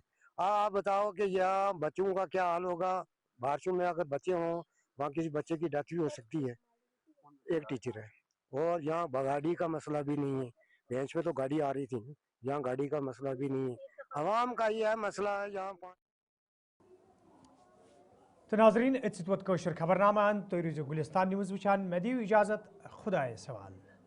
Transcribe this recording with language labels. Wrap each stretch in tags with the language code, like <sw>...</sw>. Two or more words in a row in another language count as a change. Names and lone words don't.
<ur>آپ بتاؤ کہ یہاں بچوں کا کیا حال ہوگا. بارشوں میں اگر بچے ہوں وہاں کسی بچے کی ڈیتھ بھی ہو سکتی ہے. ایک ٹیچر ہے, اور یہاں گاڑی کا مسئلہ بھی نہیں ہے. بینچ پہ تو گاڑی آ رہی تھی, یہاں گاڑی کا مسئلہ بھی نہیں ہے. عوام کا یہ ہے مسئلہ ہے یہاں. تو ناظرین</ur> <ks>ات ووت خبر نامہ, تھی روزو گلستان نیوز وچان. مے دیو اجازت, خدائے سوال.</ks>